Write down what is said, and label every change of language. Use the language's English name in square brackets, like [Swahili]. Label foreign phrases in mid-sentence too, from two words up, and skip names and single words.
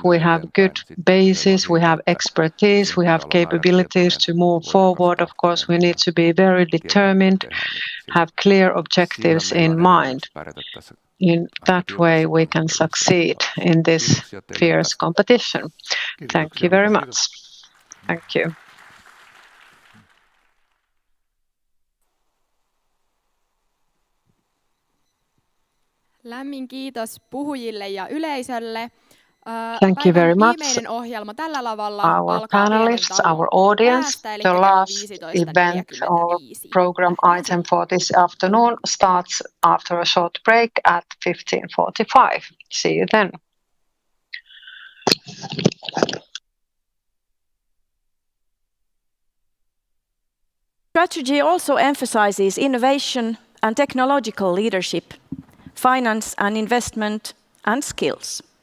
[English] We have good basis, we have expertise, we have capabilities to move forward. Of course, we need to be very determined, have clear objectives in mind. In that way, we can succeed in this fierce competition. Thank you very much. Thank you. [Finnish] Lämmin kiitos puhujille ja yleisölle. [English] Thank you very much. [Finnish] Viimeinen ohjelma tällä lavalla [English] our panelists, our audience. The last event or program item for this afternoon starts after a short break at 15:45. See you then. Strategy also emphasizes innovation and technological leadership, finance and investment, and skills.